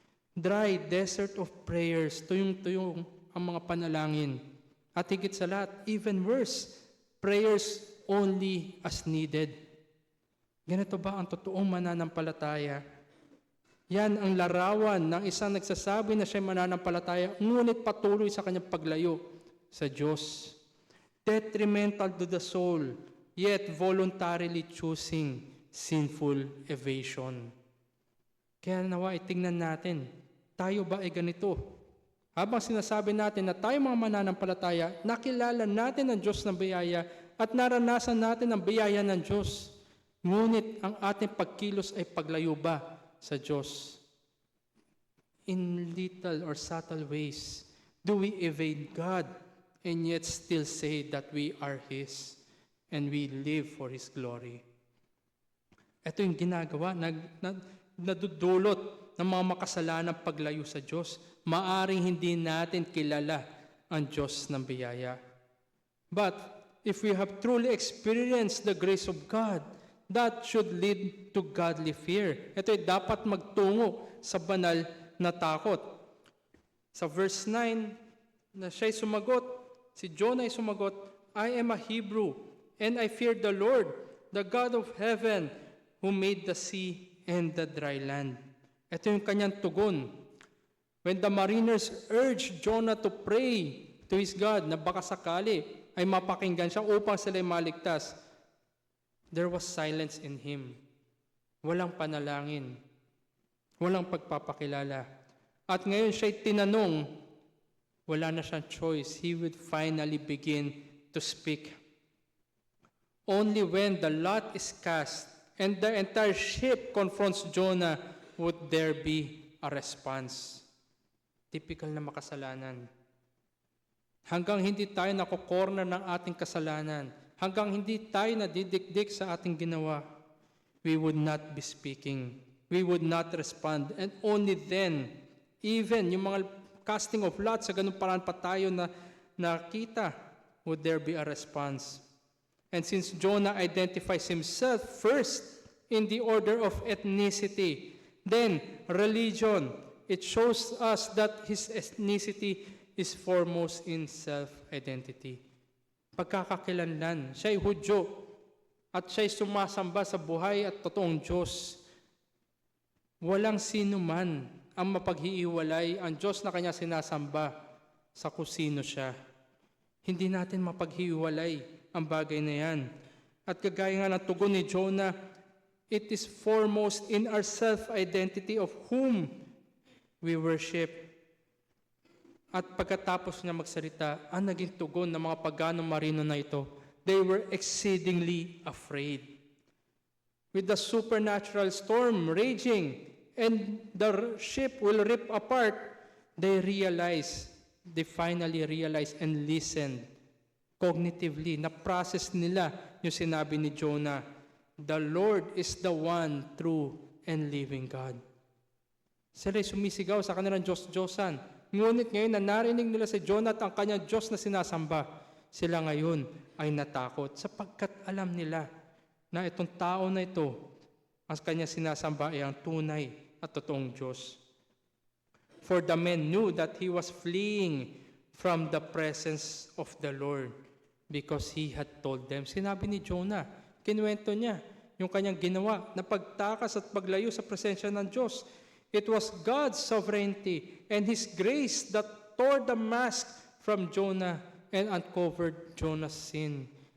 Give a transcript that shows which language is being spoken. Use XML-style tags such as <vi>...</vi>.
<en>Dry desert of prayers,</en> <tl>tuyong-tuyong ang mga panalangin. At higit sa lahat,</tl> <en>even worse, prayers only as needed.</en> <tl>Ganito ba ang totoong mananampalataya? Yan ang larawan ng isang nagsasabi na siya mananampalataya, ngunit patuloy sa kanyang paglayo sa Diyos.</tl> <en>Detrimental to the soul, yet voluntarily choosing sinful evasion.</en> <tl>Kaya nawa tingnan natin, tayo ba ay ganito? Habang sinasabi natin na tayo mga mananampalataya, nakilala natin ang Diyos ng biyaya at naranasan natin ang biyaya ng Diyos. Ngunit ang ating pagkilos ay paglayo ba sa Diyos?</tl> <en>In little or subtle ways, do we evade God and yet still say that we are His and we live for His glory?</en> <tl>Ito yung ginagawa, nadudulot ng mga makasalanang paglayo sa Diyos. Maaring hindi natin kilala ang Diyos ng biyaya.</tl> <en>But if we have truly experienced the grace of God, that should lead to godly fear.</en> <tl>Ito ay dapat magtungo sa banal na takot. Sa verse 9, na siya'y sumagot, si Jonah ay sumagot,</tl> <en>I am a Hebrew, and I fear the Lord, the God of heaven, who made the sea and the dry land.</en> <tl>Ito yung kanyang tugon.</tl> <en>When the mariners urged Jonah to pray to his God</en> <tl>na baka sakali ay mapakinggan siya upang sila'y maligtas,</tl> <en>there was silence in him.</en> <tl>Walang panalangin. Walang pagpapakilala. At ngayon siya'y tinanong, wala na siyang choice.</tl> <en>He would finally begin to speak. Only when the lot is cast and the entire ship confronts Jonah would there be a response.</en> <tl>Typical na makasalanan. Hanggang hindi tayo nakokorner ng ating kasalanan, hanggang hindi tayo nadidikdik sa ating ginawa,</tl> <en>we would not be speaking. We would not respond. And only then, even yung mga casting of lots,</en> <tl>sa ganun paraan pa tayo na nakita,</tl> <en>would there be a response. And since Jonah identifies himself first in the order of ethnicity, then religion, it shows us that his ethnicity is foremost in self-identity.</en> <tl>Pagkakakilanlan, siya'y Hudyo at siya'y sumasamba sa buhay at totoong Diyos. Walang sino man ang mapaghiiwalay ang Diyos na kanya sinasamba sa kusino siya. Hindi natin mapaghiiwalay ang bagay na yan. At kagaya nga ng tugon ni Jonah,</tl> <en>it is foremost in our self-identity of whom we worship.</en> <tl>At pagkatapos niya magsalita, ang naging tugon ng mga paganong marino na ito,</tl> <en>they were exceedingly afraid. With the supernatural storm raging and the ship will rip apart, they realized they finally realized and listened cognitively.</en> <tl>Na-process nila yung sinabi ni Jonah,</tl> <en>the Lord is the one true and living God.</en> <tl>Sila'y sumisigaw sa kanilang Diyos-Diyosan. Ngunit ngayon na narinig nila si Jonah at ang kanyang Diyos na sinasamba, sila ngayon ay natakot sapagkat alam nila na itong tao na ito, ang kanyang sinasamba ay ang tunay at totoong Diyos.</tl> <en>For the men knew that he was fleeing from the presence of the Lord because he had told them.</en> <tl>Sinabi ni Jonah, kinuwento niya yung kanyang ginawa na pagtakas at paglayo sa presensya ng Diyos.</tl> <en>It was God's sovereignty and His grace that tore the mask from Jonah and uncovered Jonah's sin.</en>